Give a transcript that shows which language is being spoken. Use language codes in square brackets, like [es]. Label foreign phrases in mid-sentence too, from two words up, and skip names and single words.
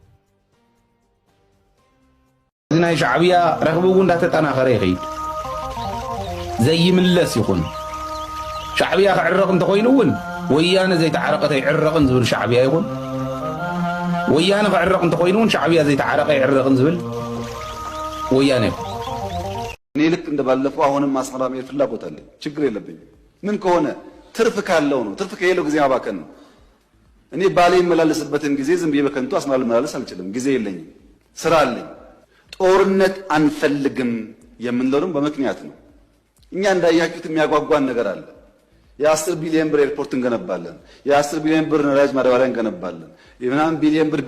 [ti] እዚ ናይ ሻዕብያ ረኽቢ እውን እንዳተጠናኸረ ይኸይድ ዘይምለስ ይኹን ሻዕብያ ክዕረቕ እንተኮይኑ እውን ወያነ ዘይተዓረቐ ይዕረቕን ዝብል ሻዕብያ ይኹን ወያነ ክዕረቕ እንተኮይኑ እውን ሻዕብያ ዘይተዓረቐ ይዕረቕን ዝብል ወያነ ይኹን [am] እኔ ልክ እንደባለፈው አሁንም አስመራ መሄድ ፍላጎት አለኝ ችግር የለብኝም ምን ከሆነ ትርፍ ካለው ነው ትርፍ ከሌለው ጊዜ ማባከን ነው እኔ ባሌ መላለስበትን ጊዜ ዝም ብዬ በከንቱ አስመራ ልመላለስ አልችልም ጊዜ የለኝም ስራ አለኝ ጦርነት አንፈልግም የምንለው በምክንያት ነው እኛ እንዳያችሁት የሚያጓጓን ነገር አለ የ10 ቢሊዮን ብር ኤርፖርት እንገነባለን የ10 ቢሊዮን ብር ነዳጅ ማዳበሪያ እንገነባለን የ9 ቢሊዮን ብር